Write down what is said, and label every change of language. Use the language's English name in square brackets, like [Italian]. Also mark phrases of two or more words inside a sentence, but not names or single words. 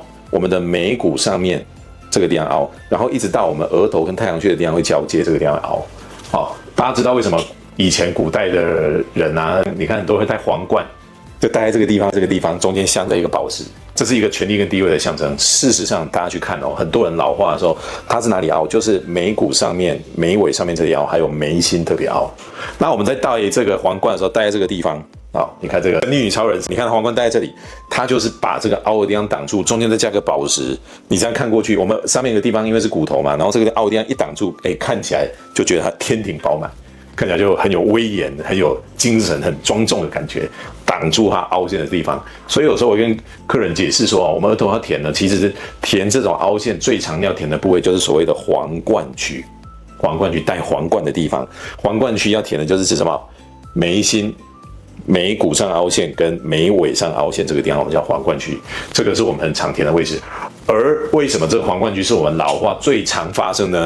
[Chinese] 我們的眉骨上面這個地方凹，然後一直到我們額頭跟太陽穴的地方會交接，這個地方會凹。大家知道為什麼以前古代的人你看都會戴皇冠， 就戴在這個地方，這個地方中間鑲着一個寶石，這是一個權力跟地位的象徵。事實上，大家去看哦，很多人老化的時候，它是哪裡凹？就是眉骨上面、眉尾上面這裡凹，還有眉心特別凹。那我們在戴這個皇冠的時候，戴在這個地方。好，你看這個神力女超人，你看皇冠戴在這裡，它就是把這個凹的地方擋住，中間再加個寶石。你這樣看過去，我們上面一個地方因為是骨頭嘛，然後這個凹的地方一擋住，看起來就覺得它天庭飽滿，看起來就很有威嚴、很有精神、很莊重的感覺，擋住它凹陷的地方。所以有時候我跟客人解釋說，我們額頭要填呢，其實是填這種凹陷最常要填的部位，就是所謂的皇冠區。皇冠區戴皇冠的地方，皇冠區要填的就是指什麼？眉心。眉骨上凹陷跟眉尾上凹陷這個地方，我們叫皇冠區，這個是我們很常填的位置。而為什麼這個皇冠區是我們老化最常發生呢？